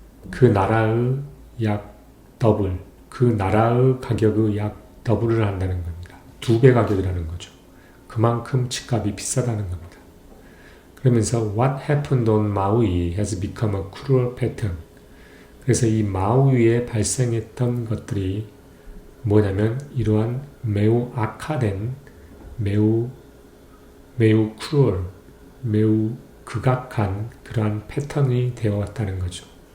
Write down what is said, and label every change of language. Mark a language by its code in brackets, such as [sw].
[ko] 그 나라의 약 더블, 그 나라의 가격의 약 더블을 한다는 겁니다. 2배 가격이라는 거죠. 그만큼 집값이 비싸다는 겁니다. 그러면서 [en] What happened on Maui has become a cruel pattern. [ko] 그래서 이 마우이에 발생했던 것들이 뭐냐면 이러한 매우 악화된, 매우 cruel, 매우 극악한 그러한 패턴이 되어왔다는 거죠.